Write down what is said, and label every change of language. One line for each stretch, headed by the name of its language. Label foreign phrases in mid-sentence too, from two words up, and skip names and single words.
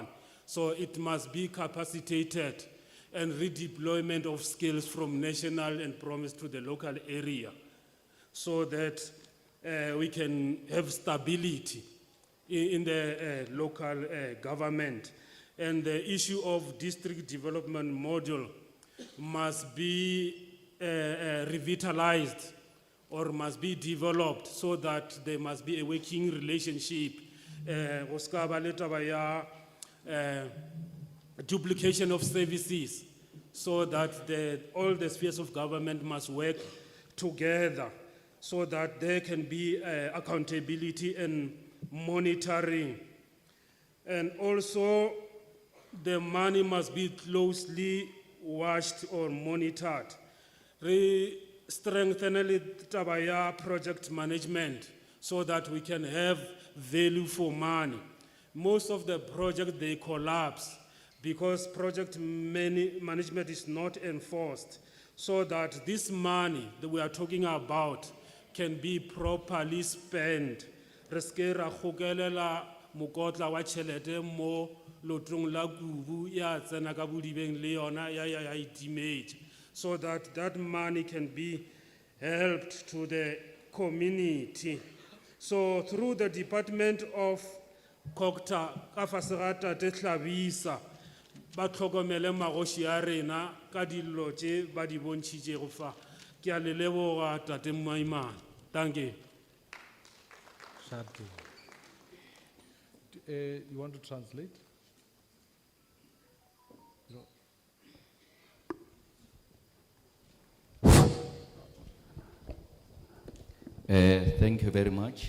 English: So it must be capacitated and redeployment of skills from national and province to the local area so that we can have stability in the local government. And the issue of district development model must be revitalized or must be developed so that there must be a working relationship
Northern Sotho: go ska ba le taba ya,
English: duplication of services, so that all the spheres of government must work together, so that there can be accountability and monitoring. And also, the money must be closely watched or monitored.
Northern Sotho: Re strengthen le taba ya
English: project management, so that we can have value for money. Most of the projects, they collapse because project management is not enforced, so that this money that we are talking about can be properly spent.
Northern Sotho: Re ske ra gokelela mokotla wa tšhelete mo lotrong la kubu ya tsena ka bodibeng le yona ya itimetše,
English: so that that money can be helped to the community. So through the Department of Kokta,
Northern Sotho: ka fase ga Tate Tlhabisa, ba tlhokomele magoši a rena ka dilo tše ba di bontšhitšego fa. Ke a le leboga Tate Maimane.
English: Thank you. Shatu. You want to translate? No. Thank you very much.